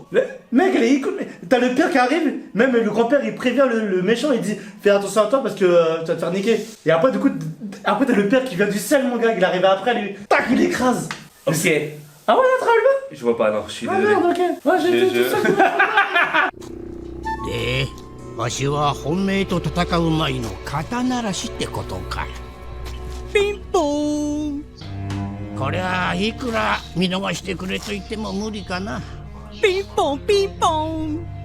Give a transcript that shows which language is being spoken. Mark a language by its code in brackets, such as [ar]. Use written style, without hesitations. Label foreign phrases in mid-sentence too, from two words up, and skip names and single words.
[fr] Mec, t'as le père qui arrive, même le grand-père il prévient le méchant, il dit fais attention à toi parce que tu vas te faire niquer. Et après, du coup, après t'as le père qui vient du ciel, mon gars, il arrive après, lui, tac, il écrase. Ok. Ah ouais, t'as le Je vois pas, non, je suis Ah désolé. merde, ok. Ouais, j'ai fait tout ça. [ja] でわしは本命と戦う前の肩慣らしってことかピンポーンこれはいくら見逃してくれと言っても無理かなピンポンピンポン